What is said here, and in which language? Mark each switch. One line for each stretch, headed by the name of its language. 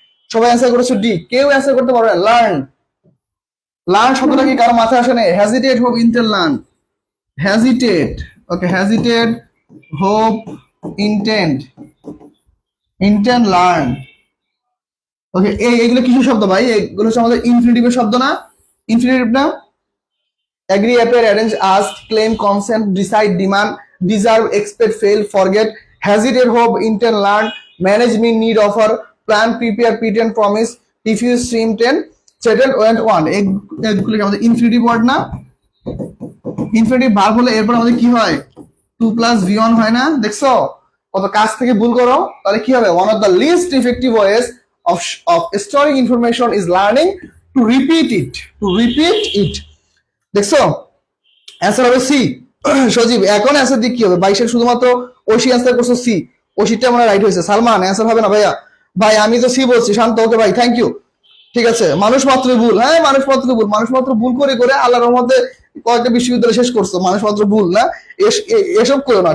Bangla: সবাই অ্যান্সার করেছে ডি, কেউ অ্যান্সার করতে পারবে না। লার্ন শব্দটা কি কারো মাথায় আসে না?
English: hesitate hope intend learn,
Bangla: hesitate, ওকে,
English: Hesitate hope intent learn.
Bangla: ওকে, এইগুলো কিছু শব্দ ভাই, এগুলো হচ্ছে আমাদের ইনফিনিটিভের শব্দ না? ইনফিনিটিভ না?
English: agree, appear, arrange, ask, claim, consent, decide, demand, deserve, expect, fail, forget, hesitate, hope, intend, learn, manage, mean, need, offer, plan, prepare, pretend, promise, refuse, intend, settle, and want।
Bangla: এগুলো আমাদের ইনফিনিটিভ ওয়ার্ড না? Infinitive verb হলে এরপর আমাদের কি হয়? 2 + V1 হয় না? দেখছো কত কাজ থেকে ভুল করো। তাহলে কি হবে?
English: one of the least effective ways of storing information is learning to repeat it।
Bangla: দেখছো, অ্যান্সার হবে সি। সজীব এখন অ্যান্সার দিক কি হবে? 22 শুধুমাত্র ঐশী অ্যান্সার করছো সি, ঐশীটা মানে রাইট হয়েছে। সালমান অ্যান্সার হবে না ভাইয়া, ভাই আমি তো সি বলছি, শান্ত। ওকে ভাই, থ্যাংক ইউ। ঠিক আছে, মানুষ মাত্র ভুল, হ্যাঁ মানুষ মাত্র ভুল করে করে আল্লাহর রহমতে কয়েকটা বিশ্ববিদ্যালয় শেষ করছো, মানুষ মাত্র ভুল না, এসব করো না।